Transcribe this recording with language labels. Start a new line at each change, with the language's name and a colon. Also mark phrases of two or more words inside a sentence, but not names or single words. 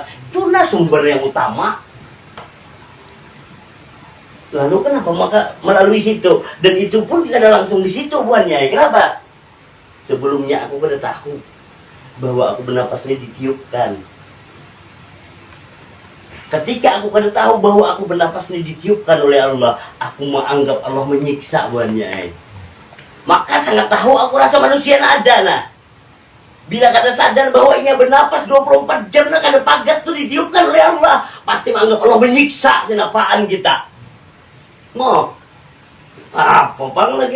Banjar: Itu nah sumber yang utama. Lalu kenapa maka melalui situ? Dan itu pun tidak ada langsung di situ buannya. Kenapa? Sebelumnya aku kada tahu bahwa aku bernapas ini ditiupkan. Ketika aku kada tahu bahwa aku bernapas ini ditiupkan oleh Allah, aku menganggap Allah menyiksa buannya. Maka sangat tahu aku rasa manusia ada nah. Bila kada sadar bahwa ia bernapas 24 jam nak kada pagat tu ditiupkan oleh Allah, pasti menganggap Allah menyiksa senapaan kita. Mau apa bang lagi?